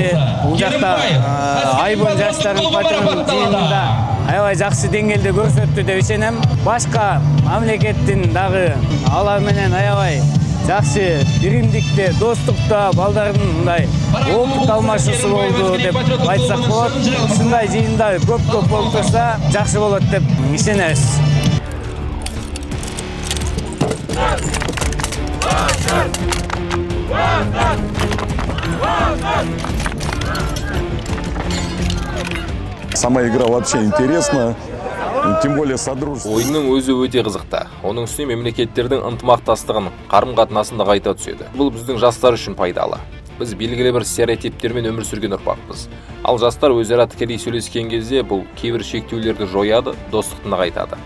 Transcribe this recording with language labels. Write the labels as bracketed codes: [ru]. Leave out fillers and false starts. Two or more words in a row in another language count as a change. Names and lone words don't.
[kk] Бұл жақта Айбын жастарын патриоттық жиынында аябай жақсы деңгейде көрсетті деп сенем. [ky] Башқа мемлекеттің дағы аламенен аябай жақсы биримдикте, достықта балдардың мындай опыт алмашысы болды деп айтсақ [kk] болады. Осындай жиында көп болып тұрса жақсы болады деп сенеміз. [ru] Сама игра вообще интересна, тем более содружество. [kk] Ойынның өзі өте қызықты. Оның үстіне мемлекеттердің ынтымақтастығын, қарым-қатынасын нығайта түседі. Бұл біздің жастар үшін пайдалы. Біз белгілі бір стереотиптермен өмір сүрген ұрпақпыз. Ал жастар өзара тікелей сөйлескен кезде бұл кейбір шектеулерді жояды, достықты нығайтады.